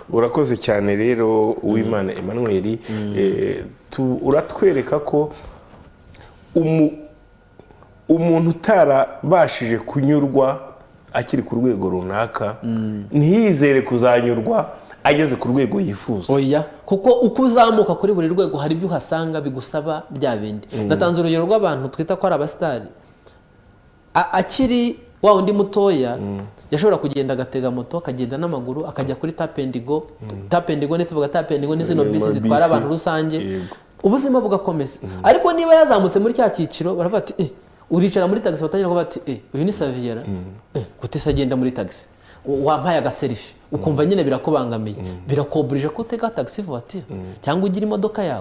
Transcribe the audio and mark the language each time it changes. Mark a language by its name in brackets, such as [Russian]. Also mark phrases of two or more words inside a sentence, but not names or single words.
[Kinyarwanda] urakoze cyane rero Uwimana Emmanuel. Uratwereka ko umuntu utarabashije kunyurwa akiri ku rwego runaka ntiyizere kuzanyurwa ageze ku rwego yifuza. Oya, kuko uko uzamuka kuri buri rwego hari ibyo uhasanga bigusaba bya bindi. Natanze urugero rw'abantu twita ko ari abastari, akiri wa undi mutoya yashobora kugenda agatega moto akagenda n'amaguru akajya kuri [English] tap and go. Tap and go [Kinyarwanda] ne tuvuga [English] tap and go [Kinyarwanda] ni zino bisi zitwara abantu rusange, ubuzima bugakomeza. Ariko niba yazamutse muri cya cyiciro baravuga ati uricara muri taxi, batangira kuvuga ati uyu ni Saviera, gutesa agenda muri taxi, wampaye agaselfie, ukumva nyine birakubangamiye, birakoburije ko utega taxi voiture cyangwa ugira imodoka yawe.